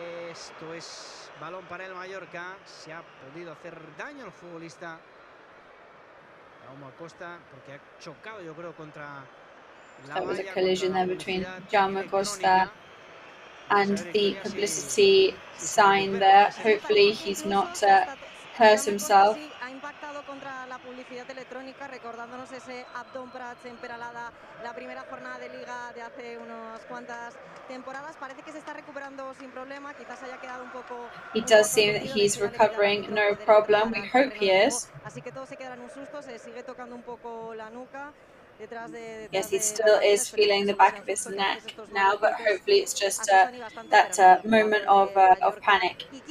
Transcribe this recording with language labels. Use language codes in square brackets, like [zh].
[es] Esto es balón para el Mallorca. Se ha podido hacer daño al futbolista Jaume Acosta, porque ha chocado, yo creo, contra... [en] There was a collision there between Jaume Acosta and the publicity sign there. Hopefully he's not hurt himself. [es] Ha impactado contra la publicidad electrónica, recordándonos ese Abdon Prats en Peralada, la primera jornada de liga de hace unas cuantas temporadas. Parece que se está recuperando sin problema, quizás haya quedado un poco... [en] It does seem that he's recovering no problem. We hope he is. [es] Así que todos se quedan un susto, se sigue tocando un poco la nuca. [en] Yes, he still is feeling the back of his neck now, but hopefully it's just that moment of panic.